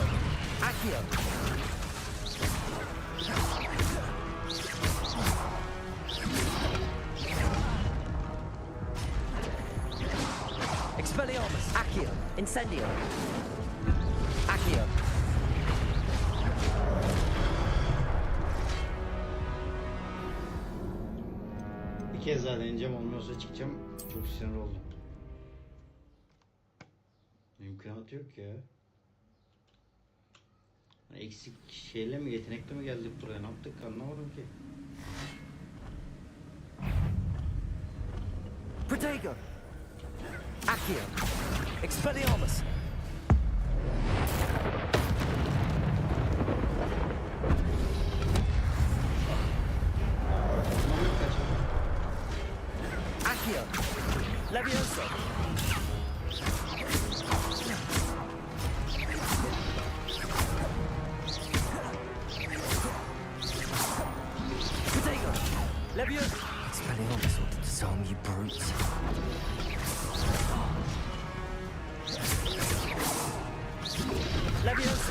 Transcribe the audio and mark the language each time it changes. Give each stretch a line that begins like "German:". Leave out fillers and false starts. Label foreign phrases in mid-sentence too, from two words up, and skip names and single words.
English: Accio. Expelliarmus. Accio. Incendio. Accio.
Turkish: Bir kez daha deneyeceğim, olmuyorsa çıkacağım. Çok sinir oldum. İmkanı yok ya. Eksik şeyle mi, yetenekle mi geldik buraya, ne yaptık anlamadım ki.
English: Protego. Accio. Expelliarmus. Accio. Levioso. Potato. Levioso. Expelliarmus ought to disarm you brutes. Levioso.